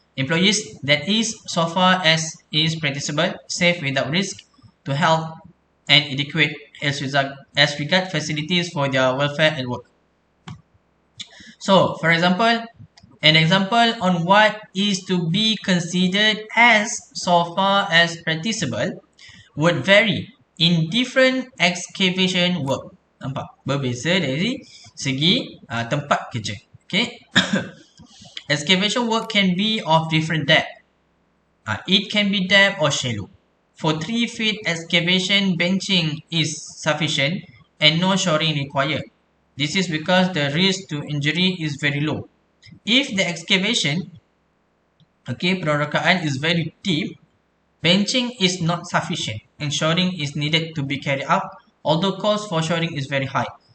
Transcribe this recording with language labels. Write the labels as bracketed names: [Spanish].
[English] Employees that is so far as is practicable, safe without risk to health and adequate as regard facilities for their welfare at work. So, for example, an example on what is to be considered as so far as practicable would vary in different excavation work. [Malay] Nampak? Berbeza dari segi tempat kerja. [English] Okay. Excavation work can be of different depth. It can be deep or shallow. For 3 feet excavation, benching is sufficient and no shoring required. This is because the risk to injury is very low. If the excavation, perorokaan is very deep, benching is not sufficient and shoring is needed to be carried out, although cost for shoring is very high.